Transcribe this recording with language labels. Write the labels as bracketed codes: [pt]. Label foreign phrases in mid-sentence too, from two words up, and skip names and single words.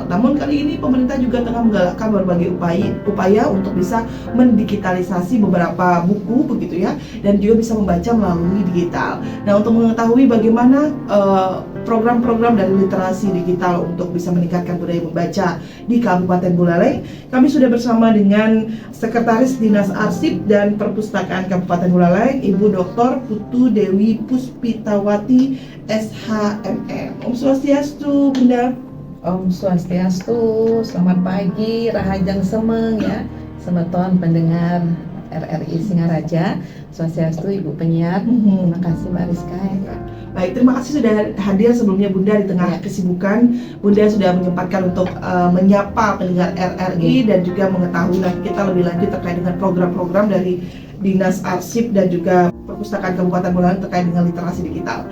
[id] Namun kali ini pemerintah juga tengah menggalakkan berbagai upaya untuk bisa mendigitalisasi beberapa buku begitu ya, dan juga bisa membaca melalui digital. Nah, untuk mengetahui bagaimana program-program dari literasi digital untuk bisa meningkatkan budaya membaca di Kabupaten Buleleng, kami sudah bersama dengan Sekretaris Dinas Arsip dan Perpustakaan Kabupaten Buleleng, Ibu Dr. Putu Dewi Puspitawati SHMM. [ban] Om Swastiastu, [id] Bunda. [ban] Om Swastiastu, [id] selamat pagi, [ban] Rahajang Semeng [id] ya, semeton pendengar RRI Singaraja, Swastiastu Ibu penyiar. Terima kasih Mbak Rizka. Baik, terima kasih sudah hadir sebelumnya Bunda di tengah kesibukan. Bunda sudah menyempatkan untuk menyapa pendengar RRI dan juga mengetahui kita lebih lanjut terkait dengan program-program dari Dinas Arsip dan juga Perpustakaan Kabupaten Buleleng terkait dengan literasi digital.